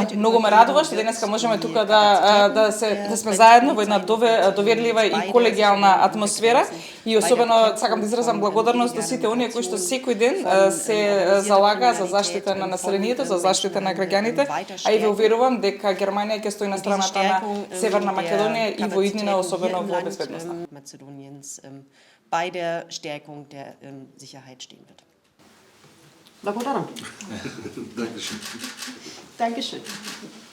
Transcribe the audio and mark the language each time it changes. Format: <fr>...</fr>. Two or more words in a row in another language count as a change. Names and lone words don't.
<mk>Многу ме радува што денеска можеме тука да сме заедно во една доверлива и колегијална атмосфера и особено сакам да изразам благодарност до сите оние кои што секој ден се залага за заштита на населението, за заштита на граѓаните, а и ве уверувам дека Германија ќе стои на страната на Северна Македонија и во иднина особено во безбедноста.</mk> <de>Bei der Stärkung der Sicherheit stehen wird.</de> <mk>Благодарам.</mk> <de>Dankeschön. Dankeschön.</de>